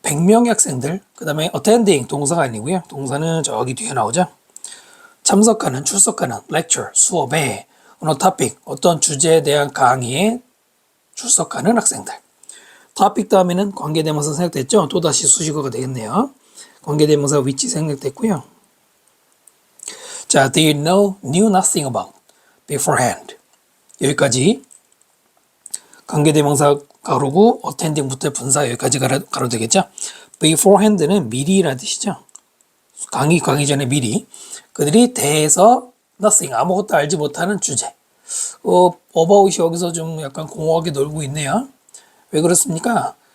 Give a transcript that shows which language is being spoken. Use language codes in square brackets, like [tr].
[ko] 100명의 학생들, 그 다음에 attending 동사가 아니고요. 동사는 저기 뒤에 나오죠. 참석하는, 출석하는 lecture, 수업에 어느 topic, 어떤 주제에 대한 강의에 출석하는 학생들. topic 다음에는 관계대명사 생략됐죠. 또다시 수식어가 되겠네요. 관계대명사 which 생략됐고요. [en] 자, they knew nothing about beforehand. [ko] 여기까지 관계대명사 가로고 attending부터 분사 여기까지 가로 되겠죠. beforehand는 미리라는 뜻이죠. 강의 가기 전에 미리. 그들이 대해서 nothing, 아무것도 알지 못하는 주제. about이 여기서 좀 약간 공허하게 놀고 있네요. 왜 그렇습니까?